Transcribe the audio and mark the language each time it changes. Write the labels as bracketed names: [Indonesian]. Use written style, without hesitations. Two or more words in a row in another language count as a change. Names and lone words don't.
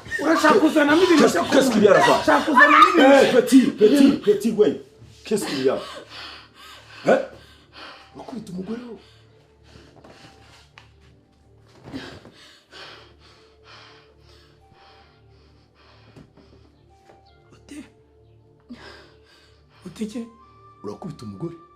[Kinyarwanda] urashaka kuzana n'ibintu cyo kuzana urashaka kuzana n'ibintu [French] petit we qu'est-ce qu'il y a [Kinyarwanda] wakubita umugore we utike urakubita umugore